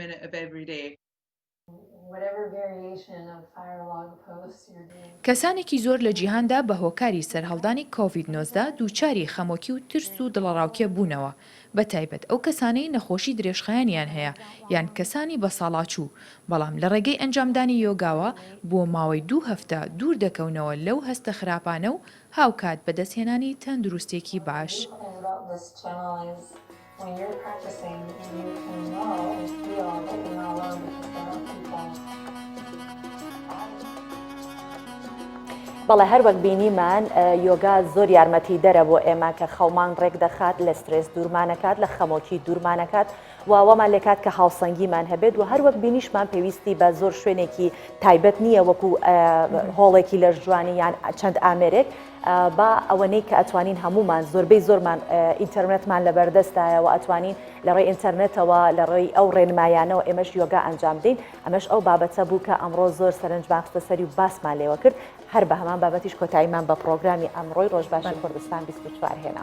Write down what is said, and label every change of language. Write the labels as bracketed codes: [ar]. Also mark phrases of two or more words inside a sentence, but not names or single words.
[ckb] کەسانێکی زۆر لە جیهاندا بە هۆکاری سەرهەڵدانی کۆڤید-19 دووچاری خەمۆکی و ترس و دڵەڕاوکێ بوونەوە بە تایبەت ئەو کەسانەی نەخۆشی درێژخایانیان هەیە یان کەسانی بە ساڵاچوو بەڵام لە ڕێگەی ئەنجامدانی یۆگاوە بۆ ماوەی 2 هەفتە دوور دەکەونەوە لەو هەستە خراپانە و هاوکات بەدەستهێنانی تەندروستێکی باش. [en] When you're practicing, you can know and feel that you're not alone because there are people. [ckb] بەڵێ هەر وەک بینیمان یۆگا زۆر یارمەتی دەرە بۆ ئێمە کە خەومان ڕێک دەخات لە سترێس دوورمانەکات لە خەمۆکی دوورمانەکات واوەمان لێکات کە هاوسەنگیمان هەبێت و هەر وەک بینیشمان پێویستی بە زۆر شوێنێکی تایبەت نییە وەکو هۆڵێکی لە جوانی یان چەند ئامێرێک با ئەوەنەی کە ئەتوانین هەمومان زۆربەی زۆرمان ئینتەرنێتمان لە بەردەستایە و ئەتوانین لە ڕێی ئینتەرنێتەوە لە ڕێی ئەو ڕێنمایانەوە ئێمەش یۆگا ئەنجام دەین ئەمەش ئەو بابەتە بوو کە ئەمڕۆ زۆر سەرنجبان خستە سەری و باسمان لێوە کرد هەر بە هەمان بابەتیش کۆتاییمان بە پرۆگرامی ئەمڕۆی ڕۆژباشی کوردستان 24 هێنا.